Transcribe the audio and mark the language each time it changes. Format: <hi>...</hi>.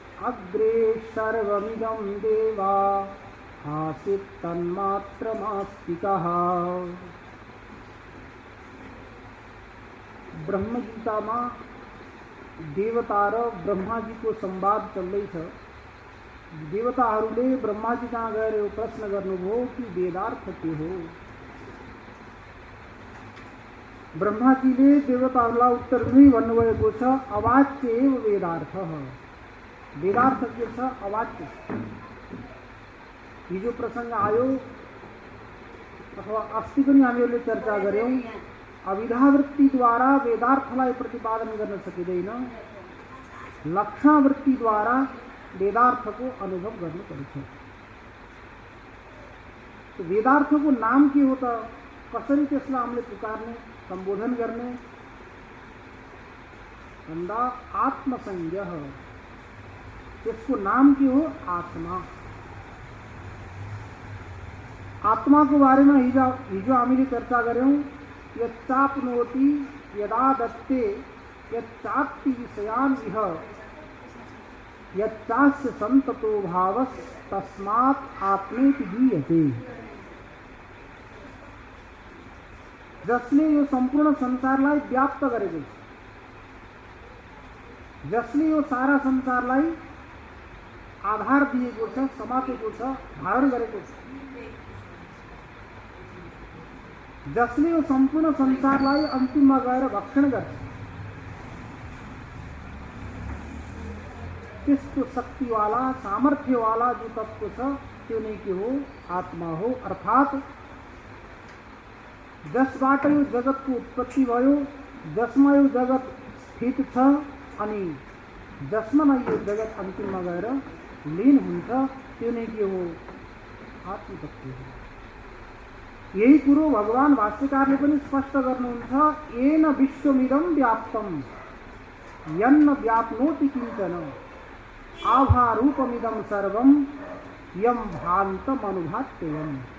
<sa>अग्रे सर्वमिदं देवा आसीत् तन्मात्रमास्तिकः।</sa> <hi>ब्रह्म गीता में देवता र ब्रह्मा जी को संवाद चल रही है।</hi> <ne>देवताहरूले ब्रह्मा जी कहाँ गएर प्रश्न गर्नुभयो कि वेदार्थ के हो। ब्रह्मा जी ने देवताहरूलाई उत्तर दिँदै भन्नुभएको छ</ne> <sa>अवाच्य एव वेदार्थ।</sa> <ne>वेदार्थ के छ अवाच्य। हिजो प्रसंग आयो अथवा अस्ति पनि हामीहरूले चर्चा गर्यौं। अविधावृत्ति द्वारा वेदार्थलाई प्रतिपादन गर्न सकिँदैन। लक्षावृत्ति द्वारा वेदार्थको अनुभव गर्नुपर्छ। तो वेदार्थको नाम के हो त कसरी त्यसलाई हामीले पुकार्ने संबोधन गर्ने भन्दा आत्मसंज्ञः। त्यसको नाम के हो आत्मा। आत्मा को बारे में हिजो हामीले चर्चा गर्यौं।</ne> <sa>यच्चाप्नोति यदा दत्ते यच्चाप्ति विषयान् इह यच्चास्य संततो भावस् तस्मात् आत्मेति गीयते।</sa> <ne>जसले यो संपूर्ण संसारलाई व्याप्त गरेको छ, जसले यो सारा संसारलाई आधार दिएको छ, समातेको छ, धारण गरेको छ, जसले यो संपूर्ण संसारलाई अन्तिममा गएर भक्षण गर्छ, त्यस्तो शक्तिवाला सामर्थ्यवाला जो तत्व छ त्यो नै के हो आत्मा हो। अर्थात जसबाट यो जगतको उत्पत्ति भयो, जसमा यो जगत स्थित छ अनि जसमा नै यो जगत अन्तिममा गएर लीन हुन्छ त्यो नै के हो आत्मतत्व हो। यही कुरो भगवान भाष्यकारले पनि स्पष्ट गर्नुहुन्छ।</ne> <sa>येन विश्वमिदं व्याप्तं यन्न व्याप्नोति किंचन आभारूपमिदं सर्वं यं भान्तमनुभात्ययम्।</sa>